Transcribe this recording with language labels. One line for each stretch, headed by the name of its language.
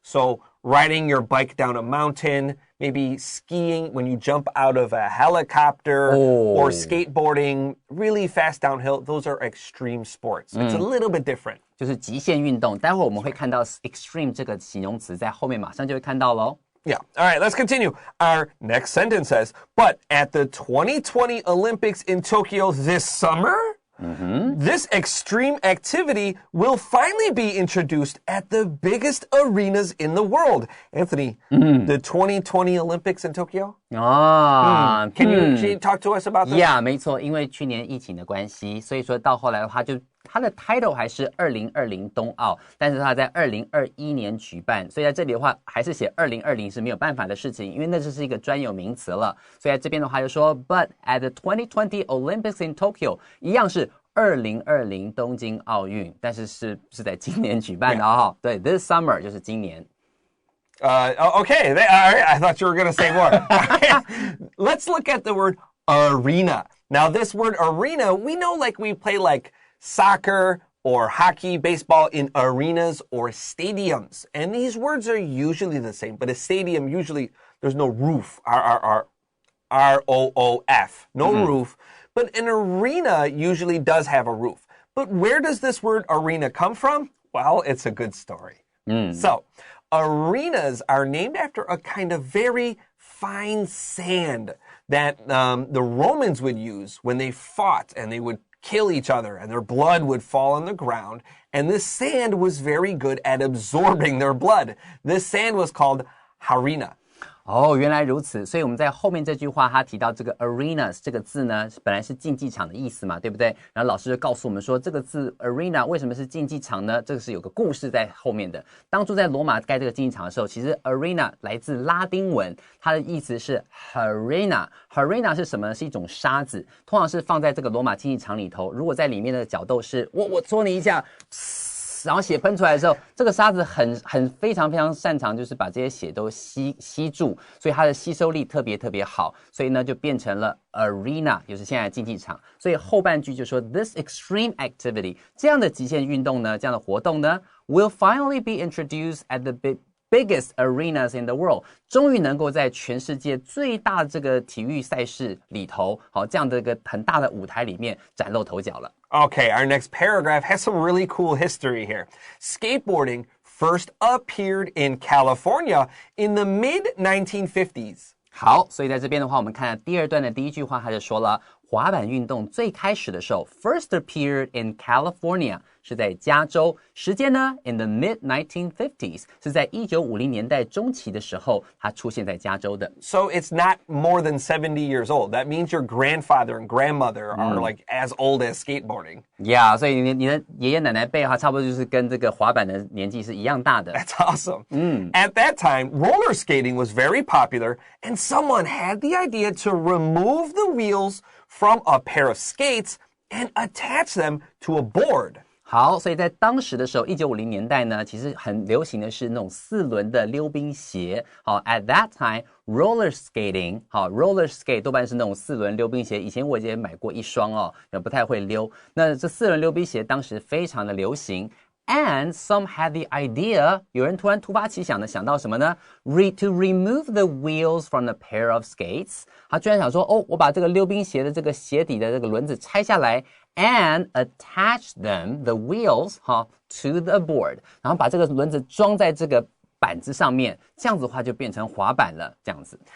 English: So riding your bike down a mountain, maybe skiing when you jump out of a helicopter, or skateboarding really fast downhill. Those are extreme sports. It's a little bit different.
Chinese: 就是极限运动，待会我们会看到 extreme 这个形容词，在后面马上就会看到咯。
English: Yeah. All right, let's continue. Our next sentence says, but at the 2020 Olympics in Tokyo this summer, this extreme activity will finally be introduced at the biggest arenas in the world. Anthony, the 2020 Olympics in Tokyo? Can you talk to us about this?
Chinese: Yeah, 没错，因为去年疫情的关系，所以说到后来的话它的 title 还是2020冬奥，但是它在2021年举办，所以在这里的话还是写2020是没有办法的事情，因为那就是一个专有名词了。所以在这边的话就说
English: But at the 2020 Olympics in Tokyo
Chinese: 一样是2020东京奥运，但是是在今年举办的哦。对 ，
English: this summer
Chinese: 就是今年。
English: Okay. All right. I thought you were going to say more. Let's look at the word arena. Now, this word arena, we know like we play like soccer or hockey, baseball in arenas or stadiums. And these words are usually the same, but a stadium usually there's no roof. R-O-O-F. No roof. But an arena usually does have a roof. But where does this word arena come from? Well, it's a good story. So, arenas are named after a kind of very fine sand that the Romans would use when they fought and they would kill each other and their blood would fall on the ground. And this sand was very good at absorbing their blood. This sand was called harina.
Chinese: 哦，原来如此，所以我们在后面这句话，他提到这个 arenas 这个字呢，本来是竞技场的意思嘛，对不对？然后老师就告诉我们说，这个字 arena 为什么是竞技场呢？这个是有个故事在后面的。当初在罗马盖这个竞技场的时候，其实 arena 来自拉丁文，它的意思是 harina。harina 是什么呢？是一种沙子，通常是放在这个罗马竞技场里头。如果在里面的角斗士，我戳你一下。然后血喷出来的时候，这个沙子非常擅长，就是把这些血都吸住，所以它的吸收力特别好，所以呢就变成了 arena， 就是现在的竞技场。所以后半句就说
English: this extreme activity
Chinese: 这样的极限运动呢，这样的活动呢
English: will finally be introduced at the biggest arenas in the world，
Chinese: 终于能够在全世界最大的这个体育赛事里头，好，这样的一个很大的舞台里面崭露头角了。
English: Okay, our next paragraph has some really cool history here. Skateboarding first appeared in California in the mid-1950s.
Chinese: 好，所以在这边的话，我们看第二段的第一句话，他就说了，滑板运动最开始的时候
English: first appeared in California，
Chinese: 是在加州，时间呢
English: in the mid-1950s，
Chinese: 是在1950年代中期的时候，它出现在加州的。
English: So it's not more than 70 years old. That means your grandfather and grandmother are like as old as skateboarding.
Chinese: Yeah, 所以你的爷爷奶奶辈的话，差不多就是跟这个滑板的年纪是一样大的。
English: That's awesome. At that time, roller skating was very popular, and someone had the idea to remove the wheels from a pair of skates and attach them to a board.
Chinese: 好，所以在当时的时候，1950年代呢，其实很流行的是那种4轮的溜冰鞋。好 ，
English: at that time roller skating，
Chinese: 好 ，roller skate 多半是那种4轮溜冰鞋。以前我也买过一双哦，也不太会溜。那这4轮溜冰鞋当时非常的流行。
English: And some had the idea，
Chinese: 有人突然突发奇想的想到什么呢 ？
English: To remove the wheels from the pair of skates，
Chinese: 他居然想说，哦，我把这个溜冰鞋的这个鞋底的这个轮子拆下来 ，
English: and attach them the wheels to the board，
Chinese: 然后把这个轮子装在这个板子上面，这样子的话就变成滑板了，这样子。